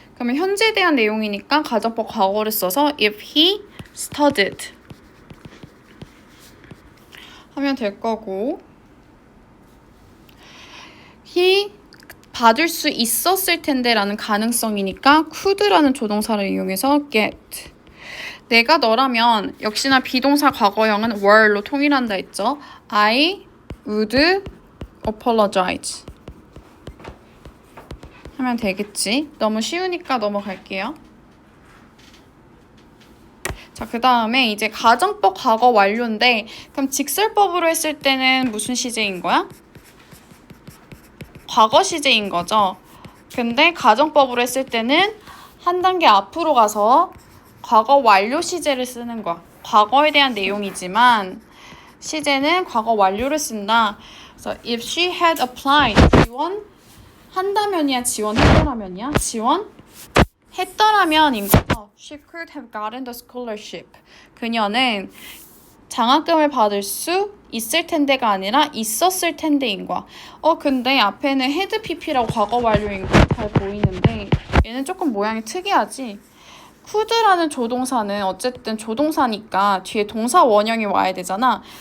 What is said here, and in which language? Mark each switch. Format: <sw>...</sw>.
<ko>그러면 현재에 대한 내용이니까 가정법 과거를 써서 if he studied 하면 될 거고, he 받을 수 있었을 텐데 라는 가능성이니까 could라는 조동사를 이용해서 get. 내가 너라면 역시나 비동사 과거형은 were로 통일한다 했죠.</ko> <en>I would apologize</en> <ko>하면 되겠지. 너무 쉬우니까 넘어갈게요. 자, 그 다음에 이제 가정법 과거 완료인데, 그럼 직설법으로 했을 때는 무슨 시제인 거야? 과거 시제인 거죠. 근데 가정법으로 했을 때는 한 단계 앞으로 가서 과거 완료 시제를 쓰는 거야. 과거에 대한 내용이지만 시제는 과거 완료를 쓴다. 그래서</ko> <en>if she had applied,</en> <ko>지원 한다면이야, 지원했더라면이야? 지원했더라면인 거죠.</ko> <en>She could have gotten the scholarship.</en> <ko>그녀는 장학금을 받을 수 있을 텐데가 아니라 있었을 텐데인 거야. 근데 앞에는 had pp라고 과거 완료인 거 잘 보이는데 얘는 조금 모양이 특이하지. could라는 조동사는 어쨌든 조동사니까 뒤에 동사 원형이 와야 되잖아.</ko>